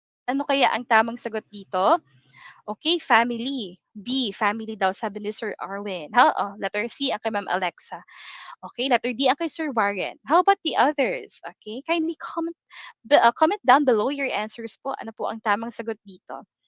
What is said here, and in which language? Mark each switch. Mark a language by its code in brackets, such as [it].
[tl] Ano kaya ang tamang sagot dito? [en] Okay, family. [tl] B, family daw sabi ni Sir Arwin. Letter C ang kay Ma'am Alexa. Okay, letter D ang kay Sir Warren. [en] How about the others? Okay, kindly comment down below your answers po. [tl] Ano po ang tamang sagot dito?